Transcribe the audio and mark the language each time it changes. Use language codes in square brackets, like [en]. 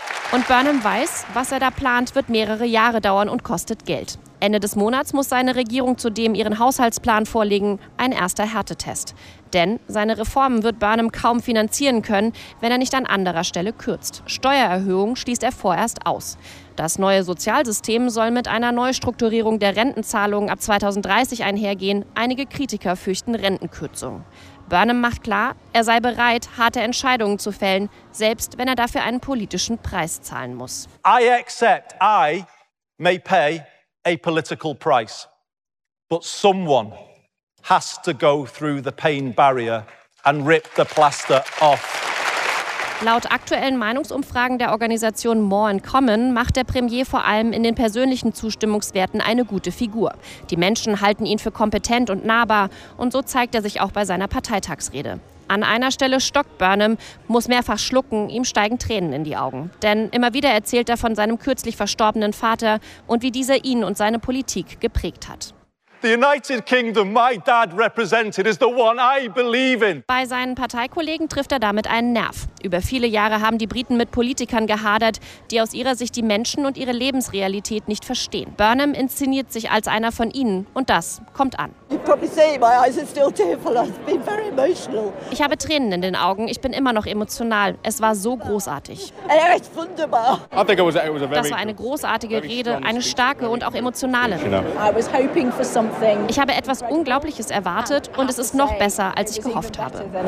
[de] Und Burnham weiß, was er da plant, wird mehrere Jahre dauern und kostet Geld. Ende des Monats muss seine Regierung zudem ihren Haushaltsplan vorlegen, ein erster Härtetest. Denn seine Reformen wird Burnham kaum finanzieren können, wenn er nicht an anderer Stelle kürzt. Steuererhöhungen schließt er vorerst aus. Das neue Sozialsystem soll mit einer Neustrukturierung der Rentenzahlungen ab 2030 einhergehen. Einige Kritiker fürchten Rentenkürzungen. Burnham macht klar, er sei bereit, harte Entscheidungen zu fällen, selbst wenn er dafür einen politischen Preis zahlen muss. [en] I accept I may pay a political price, but someone has to go through the pain barrier and rip the plaster off. [de] Laut aktuellen Meinungsumfragen der Organisation More in Common macht der Premier vor allem in den persönlichen Zustimmungswerten eine gute Figur. Die Menschen halten ihn für kompetent und nahbar und so zeigt er sich auch bei seiner Parteitagsrede. An einer Stelle stockt Burnham, muss mehrfach schlucken, ihm steigen Tränen in die Augen. Denn immer wieder erzählt er von seinem kürzlich verstorbenen Vater und wie dieser ihn und seine Politik geprägt hat. [en] The United Kingdom my dad represented is the one I believe in. [de] Bei seinen Parteikollegen trifft er damit einen Nerv. Über viele Jahre haben die Briten mit Politikern gehadert, die aus ihrer Sicht die Menschen und ihre Lebensrealität nicht verstehen. Burnham inszeniert sich als einer von ihnen und das kommt an. [en] You probably see my eyes are still tearful. I've been very emotional. [de] Ich habe Tränen in den Augen. Ich bin immer noch emotional. Es war so großartig. Echt wunderbar. [en] I think it was a very, [de] das war eine großartige Rede, eine starke und auch emotionale. [en] I was hoping for. [de] Ich habe etwas Unglaubliches erwartet und es ist noch besser, als ich gehofft habe.